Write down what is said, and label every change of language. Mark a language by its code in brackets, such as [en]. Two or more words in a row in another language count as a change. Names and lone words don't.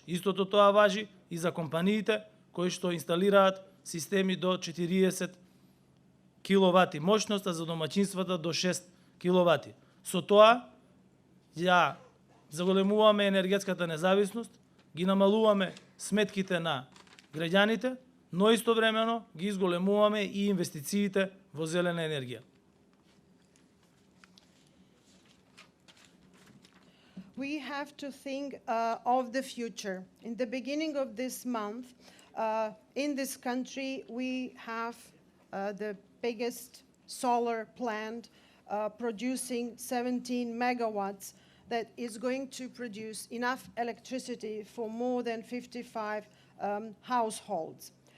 [mk] Истото тоа важи и за компаниите кои што инсталираат системи до 40 киловати моќност, а за домаќинствата до 6 киловати. Со тоа ја заголемуваме енергетската независност, ги намалуваме сметките на граѓаните, но истовремено ги изголемуваме и инвестициите во зелена енергија. [en] We have to think of the future. In the beginning of this month, in this country, we have the biggest solar plant producing 17 megawatts that is going to produce enough electricity for more than 55 households.